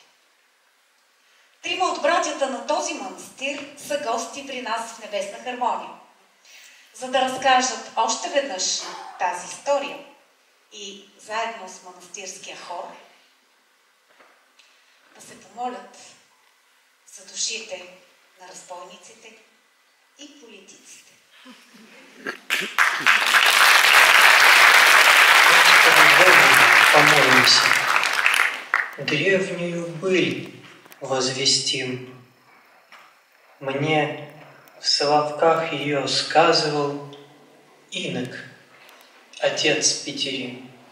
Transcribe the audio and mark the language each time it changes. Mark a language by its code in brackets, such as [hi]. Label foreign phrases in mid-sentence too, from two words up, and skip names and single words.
[bg] Трима от братята на този манастир са гости при нас в Небесна хармония, за да разкажат още веднъж тази история и заедно с манастирския хор да се помолят за душите на разбойниците и политиците. [ru] Помолимся. Древнюю быль возвестим. Мне в Соловках ее сказывал инок, отец Петерим.